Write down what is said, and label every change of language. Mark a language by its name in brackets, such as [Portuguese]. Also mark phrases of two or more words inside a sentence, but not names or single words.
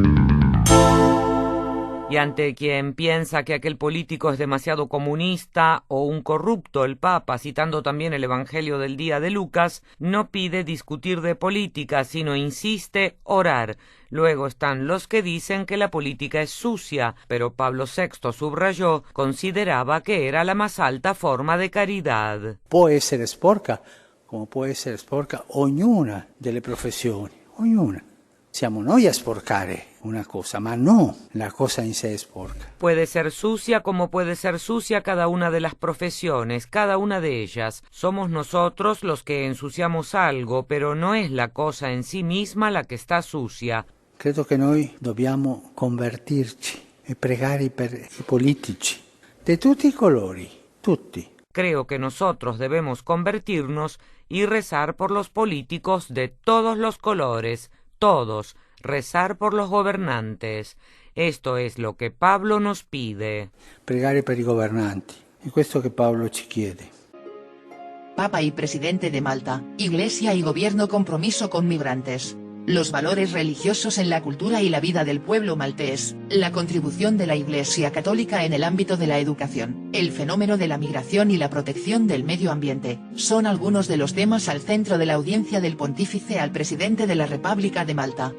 [Spanish] Y ante quien piensa que aquel político es demasiado comunista o un corrupto, el Papa, citando también el Evangelio del día de Lucas, no pide discutir de política, sino insiste orar. Luego están los que dicen que la política es sucia, pero Pablo VI subrayó, consideraba que era la más alta forma de caridad. [Italian] Può essere sporca, come può essere sporca ognuna delle professioni, ognuna. Siamo noi a sporcare una cosa, ma no la cosa in sé es sporca. [Spanish] Puede ser sucia como puede ser sucia cada una de las profesiones, cada una de ellas. Somos nosotros los que ensuciamos algo, pero no es la cosa en sí misma la que está sucia. [Italian] Credo che noi dobbiamo convertirci e pregare per i politici, di tutti i colori, tutti. [Spanish] Creo que nosotros debemos convertirnos y rezar por los políticos de todos los colores, todos, rezar por los gobernantes. Esto es lo que Pablo nos pide. [Italian] Pregare per i governanti, è questo che Paolo ci chiede. [Spanish] Papa y Presidente de Malta, Iglesia y Gobierno, compromiso con migrantes. Los valores religiosos en la cultura y la vida del pueblo maltés, la contribución de la Iglesia Católica en el ámbito de la educación, el fenómeno de la migración y la protección del medio ambiente, son algunos de los temas al centro de la audiencia del Pontífice al Presidente de la República de Malta.